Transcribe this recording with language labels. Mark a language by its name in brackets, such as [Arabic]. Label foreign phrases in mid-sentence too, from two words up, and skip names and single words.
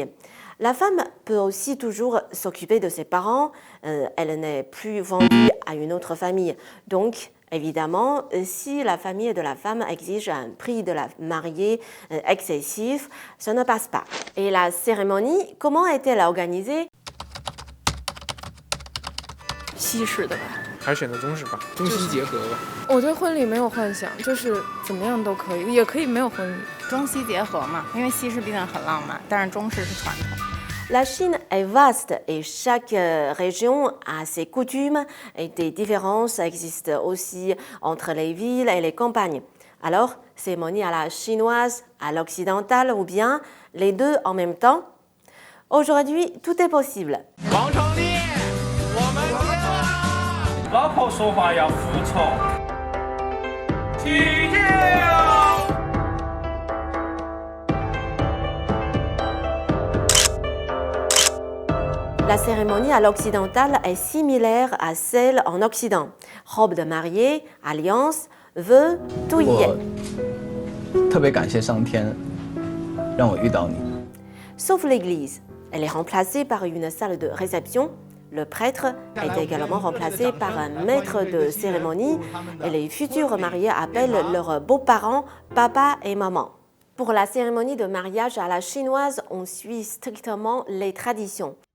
[French] La femme peut aussi toujours s'occuper de ses parents, elle n'est plus vendue à une autre famille. Donc, évidemment, si la famille de la femme exige un prix de la mariée excessif, ça ne passe pas. Et la cérémonie, comment est-elle organisée? [Chinese] 西式的吧，还是选择中式吧，中西结合吧。我对婚礼没有幻想，就是怎么样都可以，也可以没有婚礼，中西结合嘛，因为西式毕竟很浪漫，但是中式是传统。 [French] La Chine est vaste et chaque région a ses coutumes et des différences existent aussi entre les villes et les campagnes. Alors, cérémonie à la chinoise, à l'occidentale ou bien les deux en même temps? Aujourd'hui, tout est possible. [Chinese] 王成立，我们结婚了。老婆说话要服从。起敬。 [French] La cérémonie à l'occidental est similaire à celle en Occident. Robe de mariée, alliance, vœux, tout y est. [Chinese] 特别感谢上天，让我遇到你。 [French] Sauf l'église. Elle est remplacée par une salle de réception. Le prêtre est également remplacé par un maître de cérémonie et les futurs mariés appellent leurs beaux-parents papa et maman. Pour la cérémonie de mariage à la chinoise, on suit strictement les traditions.